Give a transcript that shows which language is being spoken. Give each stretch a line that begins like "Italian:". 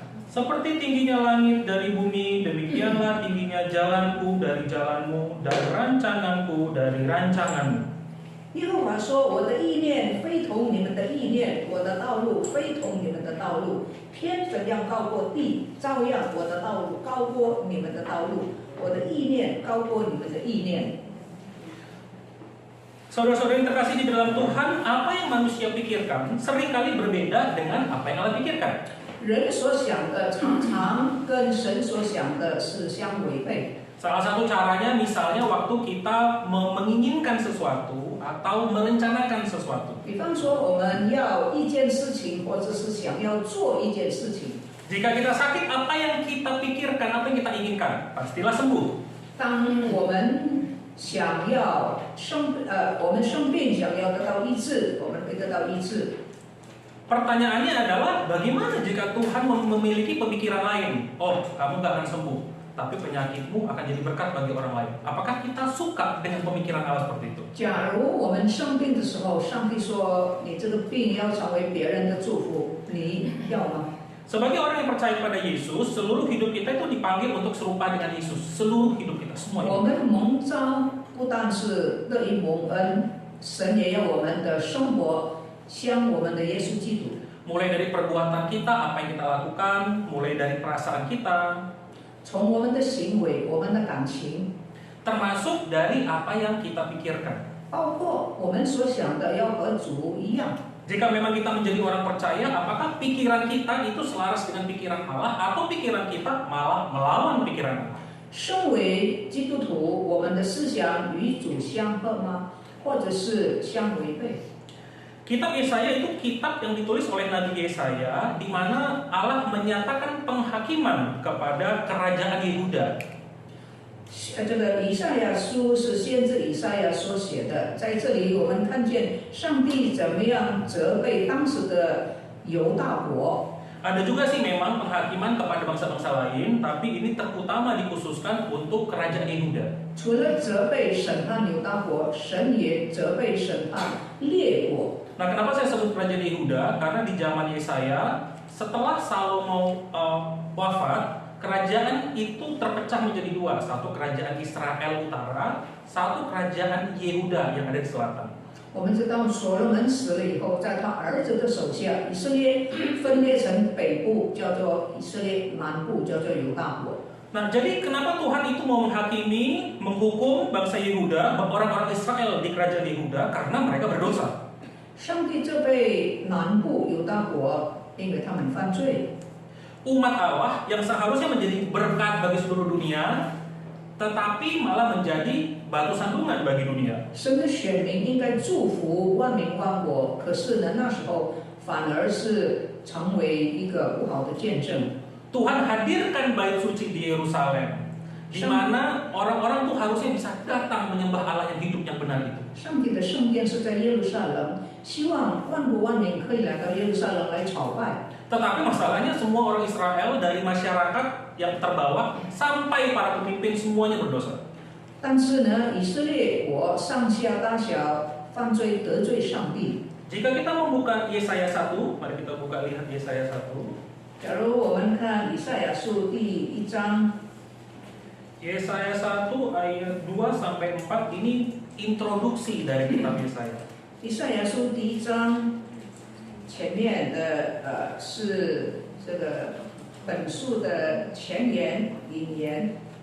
Indonesian: Seperti tingginya langit dari bumi, demikianlah tingginya jalanku dari jalanmu, dan rancanganku dari rancanganmu.
Chinese: 耶和华说：“我的意念非同你们的意念，我的道路非同你们的道路。天怎样高过地，照样我的道路高过你们的道路，我的意念高过你们的意念。”
Indonesian: Saudara-saudara yang terkasih di dalam Tuhan, apa yang manusia pikirkan seringkali berbeda dengan apa yang Allah pikirkan.
Chinese: 人所想的常常跟神所想的是相违背。
Indonesian: Salah satu caranya misalnya waktu kita menginginkan sesuatu atau merencanakan sesuatu.
Chinese: 比方说，我们要一件事情，或者是想要做一件事情。
Indonesian: Jika kita sakit, apa yang kita pikirkan, apa yang kita inginkan? Pastilah sembuh.
Chinese: 当我们想要我们生病，想要得到医治，我们会得到医治。
Indonesian: Pertanyaannya adalah, bagaimana jika Tuhan memiliki pemikiran lain? Oh, kamu gak akan sembuh, tapi penyakitmu akan jadi berkat bagi orang lain. Apakah kita suka dengan pemikiran Allah seperti itu?
Chinese: 假如我们生病的时候，上帝说你这个病要成为别人的祝福，你要吗？
Indonesian: Sebagai orang yang percaya pada Yesus, seluruh hidup kita itu dipanggil untuk serupa dengan Yesus. Seluruh hidup kita, semua
Chinese: 我
Indonesian: hidup.
Chinese: 们蒙召不但是乐意蒙恩，神也要我们的生活像我们的耶稣基督。
Indonesian: Mulai dari perbuatan kita, apa yang kita lakukan, mulai dari perasaan kita,
Chinese: 从我们的行为、我们的感情，
Indonesian: termasuk dari apa yang kita pikirkan.
Chinese: 包括我们所想的要和主一样。
Indonesian: Jika memang kita menjadi orang percaya, apakah pikiran kita itu selaras dengan pikiran Allah atau pikiran kita malah melawan pikiran Allah?
Chinese: 身为基督徒，我们的思想与主相合吗？或者是相违背？
Indonesian: Kitab Yesaya itu kitab yang ditulis oleh Nabi Yesaya, di mana Allah menyatakan penghakiman kepada kerajaan Yehuda.
Chinese: 这个以赛亚书是先知以赛亚所写的，在这里我们看见上帝怎么样责备当时的犹大国。
Indonesian: Ada juga sih memang penghakiman kepada bangsa-bangsa lain, tapi ini terutama dikhususkan untuk kerajaan Yehuda.
Chinese: 除了责备审判犹大国，神也责备审判列国。
Indonesian: Nah, kenapa saya sebut kerajaan Yehuda? Karena di zaman Yesaya, setelah Salomo wafat, kerajaan itu terpecah menjadi dua. Satu kerajaan Israel Utara, satu kerajaan Yehuda yang ada di selatan.
Chinese: 我们知道所罗门死了以后，在他儿子的手下，以色列分裂成北部叫做以色列，南部叫做犹大国。
Indonesian: Nah, jadi kenapa Tuhan itu mau menghakimi, menghukum bangsa Yehuda, orang-orang Israel di kerajaan Yehuda? Karena mereka berdosa.
Chinese: 上帝责备南部犹大国，因为他们犯罪。
Indonesian: Umat Allah yang seharusnya menjadi berkat bagi seluruh dunia, tetapi malah menjadi batu sandungan bagi dunia.
Chinese: 神的选民应该祝福万民万国，可是呢，那时候反而是成为一个不好的见证。
Indonesian: Tuhan hadirkan bait suci di Yerusalem, di mana orang-orang tuh harusnya bisa datang menyembah Allah yang hidup yang benar itu.
Chinese: 上帝的圣殿是在耶路撒冷，希望万国万民可以来到耶路撒冷来朝拜。
Indonesian: Tetapi masalahnya semua orang Israel dari masyarakat yang terbawah sampai para pemimpin semuanya berdosa.
Chinese: 但是呢，以色列国上下大小犯罪得罪上帝。
Indonesian: Jika kita membuka Yesaya 1, mari kita buka lihat Yesaya 1.
Chinese: 假如我们看以赛亚书第1章，
Indonesian: Yesaya 1 ayat 2 sampai 4 ini introduksi dari kitab Yesaya.
Chinese: 以赛亚书第1章前面的是这个本书的前言引言。